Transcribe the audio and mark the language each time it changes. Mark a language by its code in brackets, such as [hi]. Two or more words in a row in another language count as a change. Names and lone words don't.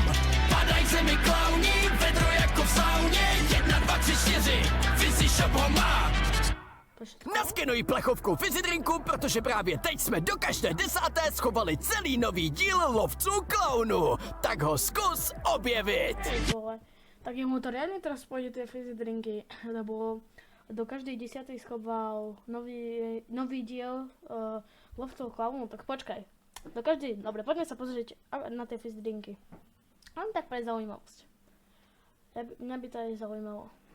[cs] Padaj k zemi klauni, vedro jako v sauně, 1, 2, 3, 4, Fizzy shop ho má. Naskenuj plechovku Fizzy drinku, protože právě teď jsme do každé 10. schovali celý nový díl lovců klaunů. Tak ho zkus objevit. [sk] Tak jemu to reálne teraz pôjde tie Fizzy drinky, lebo do každej 10. schoval nový diel lovcov klaunov, tak počkaj. Do každej, dobre, poďme sa pozrieť na tie Fizzy drinky. Len tak pre zaujímavosť. Mňa by to aj zaujímalo.